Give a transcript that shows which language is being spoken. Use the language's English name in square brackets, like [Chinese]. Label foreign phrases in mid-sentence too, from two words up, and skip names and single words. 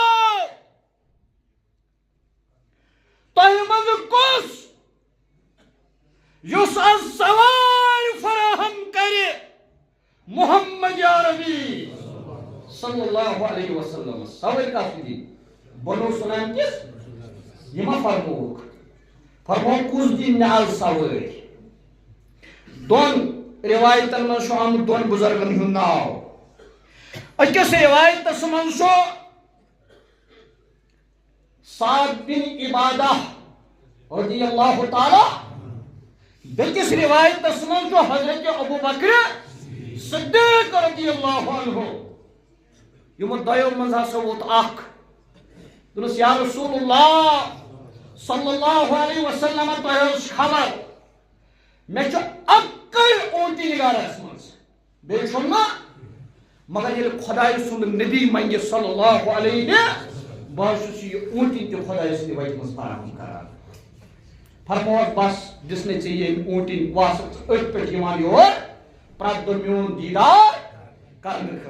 [Kashmiri] تۄہہِ منٛزٕ کُس یُس آز سوارِ فراہم کرِ محمد عربی صلی [Arabic] اللہ علیہ وسلم [Kashmiri] سوارِ کتھ دی بنو سُلیم کِس یہِ ما فرموک فرموک کُس دی مےٚ آز سوٲرۍ دۄن رِوایتن منٛز چھُ آمُت دۄن بُزرگن ہُنٛد ناو أکِس رِوایتس منٛز چھُ سعد بن عبادہ [Arabic] رضی اللہ تعالیٰ [Kashmiri] بیٚکِس رِوایتس منٛز چھُ حضرت ابو بکر صدیق [Arabic] رضی اللہ عنہ [Kashmiri] یِمو دۄیو منٛز ہسا ووت اکھ دوٚپنس [Arabic] یا رسول اللہ صلی اللہ علیہ وسلم [Kashmiri] تۄہہِ ٲس خبر مےٚ چھُ اَکٕے اوٗنٛٹِنۍ گرس منٛز بیٚیہِ چھُم نہٕ مگر ییٚلہِ خۄداے سُنٛد نبی منگہِ [Arabic] صلی اللہ علیہ [Kashmiri] بہٕ حظ چھُس یہِ اوٗنٛٹِنۍ تہِ خۄداے سٕنٛدِ وتہِ منٛز فراہم کران فرمووس بس دِژنَے ژےٚ ییٚمۍ اوٗنٛٹِنۍ بہٕ آسہٕ أتھۍ پٮ۪ٹھ یِوان یور پرٛٮ۪تھ دۄہ میون دیٖدار کرنہٕ